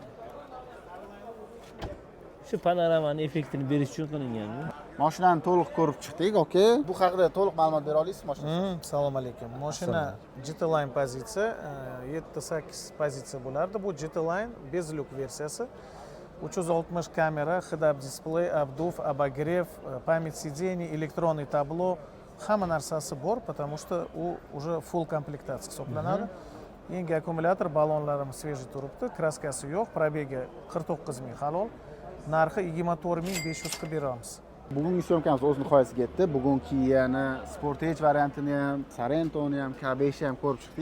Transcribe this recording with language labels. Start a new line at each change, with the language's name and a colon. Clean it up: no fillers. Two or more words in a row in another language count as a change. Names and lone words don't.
Uzbek: Shu panoramani effektini berish uchun qilingan. Mashinani to'liq ko'rib chiqdik, oke. Bu haqida to'liq ma'lumot bera olasizmi mashina? Assalomu alaykum. Mashina GT-Line pozitsiya, 7-8 pozitsiya bo'lardi. Bu GT-Line bezlyuk versiyasi. 360 kamera, HDR displey,
Russian: обдув, обогрев, память сидений, электронный табло.
Uzbek: Hamma narsasi bor,
Russian: потому что
Uzbek: u уже full komplektatsiya hisoblanadi. Yangi akkumulyator, ballonlarimiz svejiy turibdi, kraskasi yo'q, probegi 49 ming halol. Narxi 24500 qilib beramiz. Bugungi syomkamiz o'z nihoyasiga yetdi. Bugun Kia'ni Sportage variantini ham, Sorentoni ham, K5 ham ko'rib chiqdik.